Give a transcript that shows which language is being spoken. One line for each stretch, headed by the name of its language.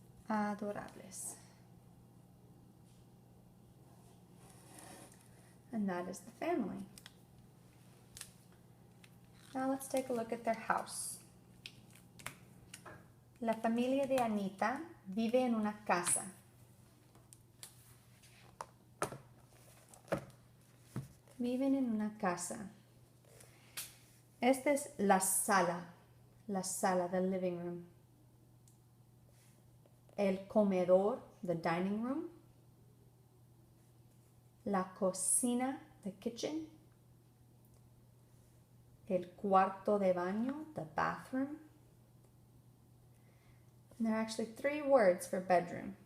Spanish: Adorables.
English: And that is the family. Now let's take a look at their house.
Spanish: La familia de Anita vive en una casa. Viven en una casa. Esta es la sala,
English: the living room.
Spanish: El comedor,
English: the dining room.
Spanish: La cocina,
English: the kitchen.
Spanish: El cuarto de baño,
English: the bathroom. And there are actually 3 words for bedroom.